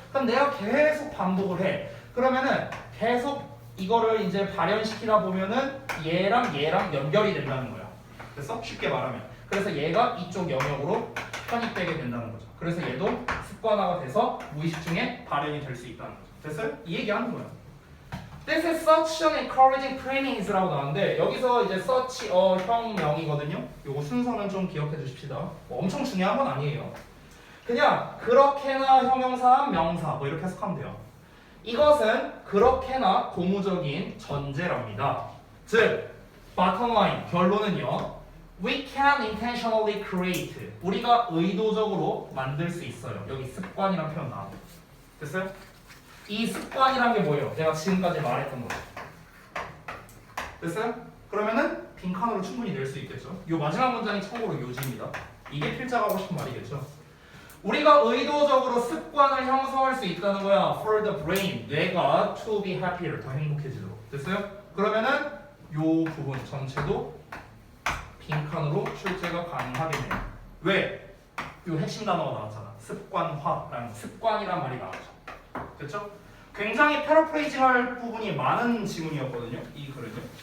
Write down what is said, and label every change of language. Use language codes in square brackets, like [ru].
[ko] 그럼 내가 계속 반복을 해. 그러면은 계속 이거를 이제 발현시키다 보면은 얘랑 연결이 된다는 거야. 그래서 쉽게 말하면. 그래서 얘가 이쪽 영역으로 편입되게 된다는 거죠. 그래서 얘도 습관화가 돼서 무의식 중에 발현이 될 수 있다는 거죠. 됐어요? 이 얘기하는 거야. [en] This is such an encouraging premings라고 [ko] 나왔는데 여기서 이제 such 형명이거든요. 요거 순서는 좀 기억해 주십시다. 뭐 엄청 중요한 건 아니에요. 그냥 그렇게나 형용사, 명사 뭐 이렇게 해석하면 돼요. 이것은 그렇게나 고무적인 전제랍니다. 즉, bottom line 결론은요. [en] We can intentionally create. [ko] 우리가 의도적으로 만들 수 있어요. 여기 습관이란 표현 나와요. 됐어요? 이 습관이란 게 뭐예요? 내가 지금까지 말했던 거. 됐어요? 그러면은 빈칸으로 충분히 낼 수 있겠죠. 요 마지막 문장이 참고로 요지입니다. 이게 필자가 하고 싶은 말이겠죠. 우리가 의도적으로 습관을 형성할 수 있다는 거야. [en] For the brain, [ko] 뇌가 [en] to be happier, [ko] 더 행복해지도록. 됐어요? 그러면은 요 부분 전체도 빈칸으로 출제가 가능하겠네요. 왜? 요 핵심 단어가 나왔잖아. 습관화라는 습관이란 말이 나왔죠. 됐죠? 굉장히 패러프레이징할 부분이 많은 지문이었거든요. 이 글은요.